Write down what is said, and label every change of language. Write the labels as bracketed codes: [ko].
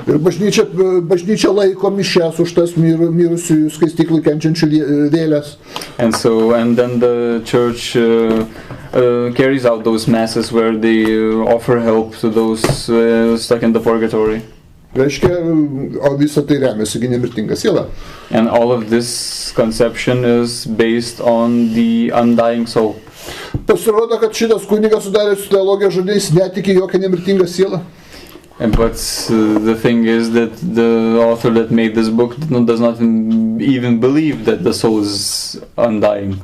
[lt] Ir bažnyčia laiko mišes už tas mirusiųjų skaistyklų kenčiančių vėles. [en] And then the church carries out those masses where they offer help to those stuck in the purgatory. [lt] Reiškia, o visą tai remiasi nemirtinga siela. [en] And all of this conception is based on the undying soul. [lt] Pasirodo, kad šitas kunigas sudaręs teologiją žodžiais netiki jokią nemirtingą sielą. [en] But the thing is that the author that made this book does not even believe that the soul is undying.